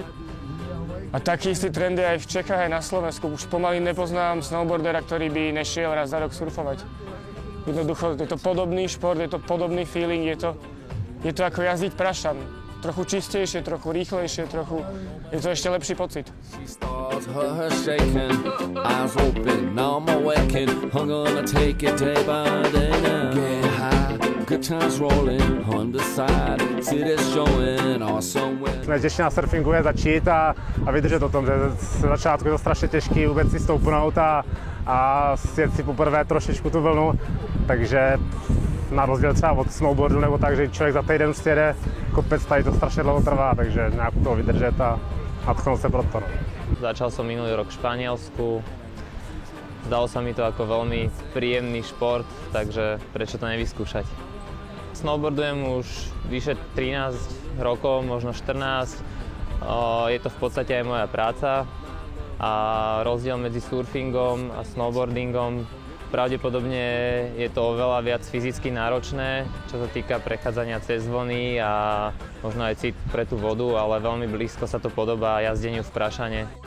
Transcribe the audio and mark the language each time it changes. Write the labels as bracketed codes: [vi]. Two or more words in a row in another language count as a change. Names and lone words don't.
[sk] A taký istý trend je aj v Čechách, aj na Slovensku. Už pomaly nepoznám snowboardera, ktorý by nešiel raz za rok surfovať. Jednoducho, je to podobný šport, je to podobný feeling, je to ako jazdiť prašan. Trochu čistejšie, trochu rýchlejšie, je to ešte lepší pocit. [cs] Nejtěžší na surfingu je začít a vydržet o tom, že z začátku je to strašně těžký vůbec si stoupnout a sjet si poprvé trošičku tu vlnu, takže na rozdíl třeba od snowboardu nebo tak, že člověk za týden už jede kopec, tady to strašně dlouho trvá, takže nějak to vydržet a nadchnout se pro to. [sk] Začal som minulý rok v Španielsku. Zdalo sa mi to ako veľmi príjemný šport, takže prečo to nevyskúšať. Snowboardujem už vyše 13 rokov, možno 14. Je to v podstate aj moja práca a rozdiel medzi surfingom a snowboardingom pravdepodobne je to oveľa viac fyzicky náročné, čo sa týka prechádzania cez vlny a možno aj cit pre tú vodu, ale veľmi blízko sa to podobá jazdeniu v prašane.